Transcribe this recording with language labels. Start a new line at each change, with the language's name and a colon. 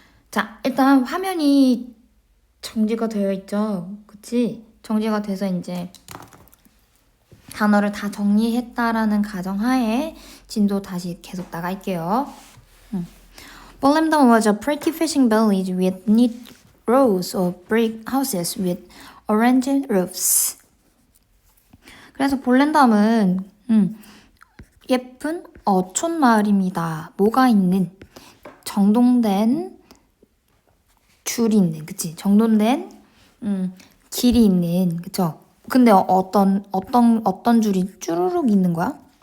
Korean: 자, 일단 화면이 정지가 되어 있죠. 그치? 정지가 돼서 이제 단어를 다 정리했다라는 가정하에 진도 다시 계속 나갈게요.
English: Volendam was a pretty fishing village with neat rows of brick houses with orange roofs.
Korean: 그래서 볼렌담은 예쁜 어촌 마을입니다. 뭐가 있는 정돈된 줄이 있는, 그치? 정돈된 길이 있는, 그쵸? 근데 어떤 줄이 쭈루룩 있는 거야?